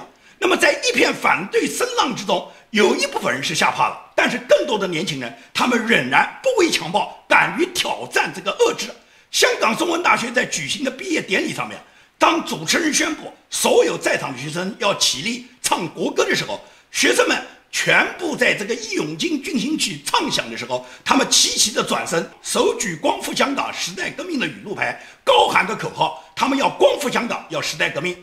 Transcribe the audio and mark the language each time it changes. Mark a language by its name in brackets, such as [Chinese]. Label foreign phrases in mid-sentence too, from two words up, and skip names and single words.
[Chinese] 那麼在一片反對聲浪之中，有一部分人是嚇怕了，但是更多的年輕人，他們仍然不畏強暴，敢於挑戰這個惡制。香港中文大學在舉行的畢業典禮上面，當主持人宣布所有在場的學生要起立唱國歌的時候，學生們全全部在这个义勇军进行曲唱响的时候，他们齐齐的转身，手举光复香港时代革命的语录牌，高喊的口号，他们要光复香港，要时代革命。